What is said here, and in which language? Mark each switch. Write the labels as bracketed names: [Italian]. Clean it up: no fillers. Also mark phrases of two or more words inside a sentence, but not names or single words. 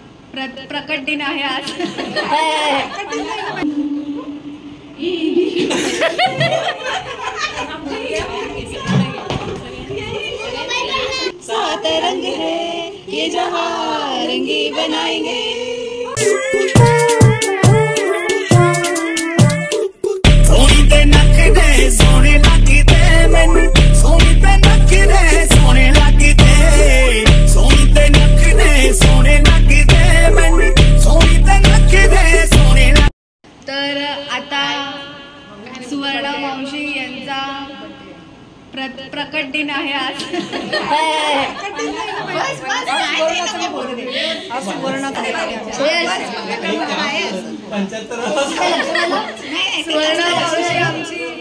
[Marathi] प्रकट दिन आहे आज. [Hindi] सात रंग है ये जहां रंगी बनाएंगे. [Punjabi] ਸੋਹਣੀ ਤੇ ਨੱਕ ਦੇ ਸੋਨੇ ਲਗਦੇ ਮੈਨੂੰ ਸੋਹਣੀ ਤੇ ਨੱਕ ਦੇ ਸੋਨੇ ਲਗਦੇ ਸੋਹਣੀ ਤੇ ਨੱਕ ਦੇ ਸੋਨੇ ਲਗਦੇ ਮੈਨੂੰ ਸੋਹਣੀ ਤੇ ਨੱਕ ਦੇ ਸੋਨੇ. [Marathi] तर आता सुवर्ण मावशी यांचा प्रकट दिन आहे आज. सुवर्ण मावशी आमची